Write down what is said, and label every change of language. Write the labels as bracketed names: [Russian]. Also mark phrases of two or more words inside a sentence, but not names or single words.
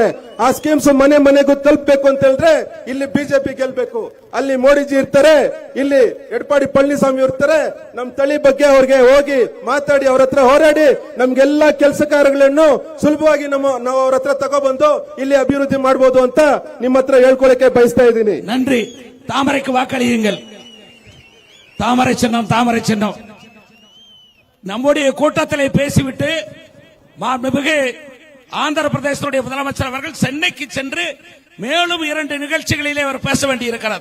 [Kannada] ಆ ಸ್ಕೀಮ್ಸ್ ಮನೆ ಮನೆಗೂ ತಲುಪಬೇಕು ಅಂತ ಹೇಳಿದ್ರೆ ಇಲ್ಲಿ ಬಿಜೆಪಿ ಗೆಲ್ಬೇಕು. ಅಲ್ಲಿ ಮೋಡಿಜಿ ಇರ್ತಾರೆ, ಇಲ್ಲಿ ಎಡಪಾಡಿ ಪಳನಿಸ್ವಾಮಿ ಇರ್ತಾರೆ. ನಮ್ ತಳಿ ಬಗ್ಗೆ ಅವ್ರಿಗೆ ಹೋಗಿ ಮಾತಾಡಿ, ಅವ್ರ ಹತ್ರ ಹೋರಾಡಿ ನಮ್ಗೆಲ್ಲಾ ಕೆಲಸ ಕಾರ್ಯಗಳನ್ನು ಸುಲಭವಾಗಿ ನಾವು ಅವ್ರ ಹತ್ರ ತಗೊಬಂದು ಇಲ್ಲಿ ಅಭಿವೃದ್ಧಿ ಮಾಡಬಹುದು ಅಂತ ನಿಮ್ಮ ಹತ್ರ ಹೇಳ್ಕೊಳಕ್ಕೆ ಬಯಸ್ತಾ ಇದ್ದೀನಿ. [Tamil] நன்றி. தாமரைக்கு வாக்களியுங்கள். தாமரை சின்னம், தாமரை சின்னம். நம்முடைய கூட்டத்திலே பேசிவிட்டு மாண்புமிகு ஆந்திர பிரதேசத்துடைய முதலமைச்சர் அவர்கள் சென்னைக்கு சென்று மேலும் 2 நிகழ்ச்சிகளிலே அவர் பேச வேண்டியிருக்கிறார்.